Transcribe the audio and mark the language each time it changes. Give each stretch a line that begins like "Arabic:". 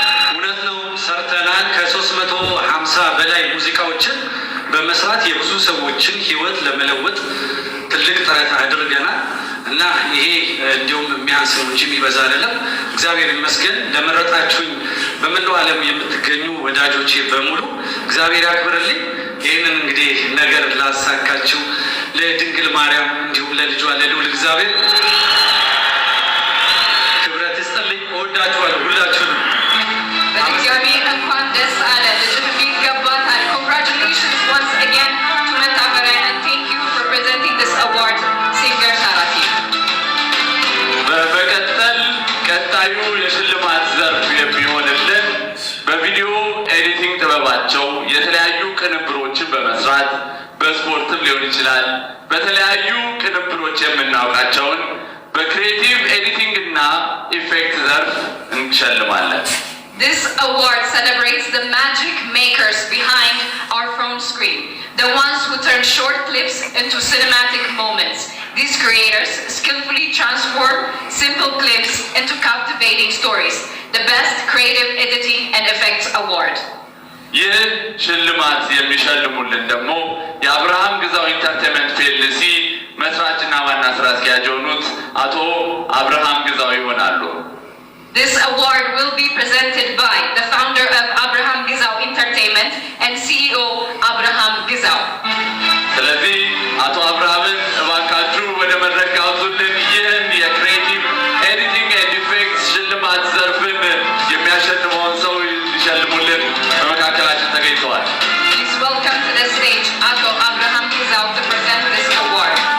Amharic: እውነት ነው ሰርተናል። ከ350 በላይ ሙዚቃዎችን በመስራት የብዙ ሰዎችን ሕይወት ለመለወጥ ትልቅ ጥረት አድርገናል እና ይሄ እንዲሁም የሚያንስ ነው እንጂ የሚበዛ አይደለም። እግዚአብሔር ይመስገን። ለመረጣችሁኝ በመላው ዓለም የምትገኙ ወዳጆቼ በሙሉ እግዚአብሔር ያክብርልኝ። ይህንን እንግዲህ ነገር ላሳካችሁ ለድንግል ማርያም እንዲሁም ለልጇ ለልዑል እግዚአብሔር ክብረት ይስጥልኝ። እወዳችኋለሁ ሁላችሁንም። በድጋሚ እንኳን ደስ አለ። ልጅህ ይገባታል።
English: Congratulations once again to መታፈሪያ and thank you for presenting this award singer ሳራቲ።
Amharic: በመቀጠል ቀጣዩ የሽልማት ዘርፍ የሚሆንልን በቪዲዮ ኤዲቲንግ ጥበባቸው የተለያዩ ቅንብሮችን በመስራት በስፖርትም ሊሆን ይችላል በተለያዩ ቅንብሮች የምናውቃቸውን በክሪኤቲቭ ኤዲቲንግ እና ኢፌክት ዘርፍ እንሸልማለን።
English: This award celebrates the magic makers behind our phone screen, the ones who turn short clips into cinematic moments. These creators skillfully transform simple clips into captivating stories. The best creative editing and effects award.
Amharic: ይህ ሽልማት የሚሸልሙልን ደግሞ የአብርሃም ግዛው ኢንተርቴንመንት ፒኤልሲ መስራችና ዋና ስራ አስኪያጅ የሆኑት አቶ አብርሃም ግዛው ይሆናሉ።
English: This award will be presented by the founder of Abraham Gizau Entertainment and CEO Abraham Gizau.
Amharic: ስለዚህ አቶ አብርሃምን እባካችሁ ወደ መድረክ አውጡልን። ይህን የክሪኤቲቭ ኤዲቲንግ ኤንድ ኢፌክትስ ሽልማት ዘርፍን የሚያሸልመውን ሰው ሊሸልሙልን በመካከላችን ተገኝተዋል።
English: Please welcome to the stage Ato Abraham Gizau to present this award.